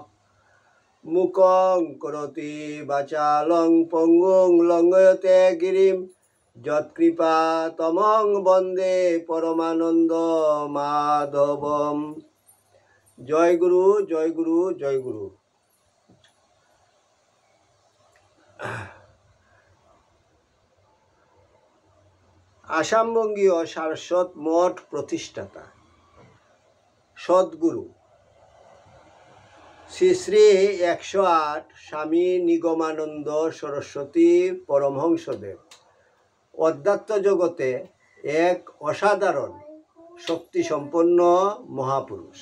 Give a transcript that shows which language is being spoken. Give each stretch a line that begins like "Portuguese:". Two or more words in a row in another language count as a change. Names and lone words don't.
Sanskrit: मुखं करोति वाचालं पंगुं लंघयते गिरिं यत्कृपा तमं वन्दे परमानंद माधवम। जय गुरु जय गुरु जय गुरु।
Bangla: আসামবঙ্গীয় সারস্বত মঠ প্রতিষ্ঠাতা সদ্গুরু শ্রী শ্রী 108 স্বামী নিগমানন্দ সরস্বতী পরমহংসদেব অধ্যাত্ম জগতে এক অসাধারণ শক্তিসম্পন্ন মহাপুরুষ।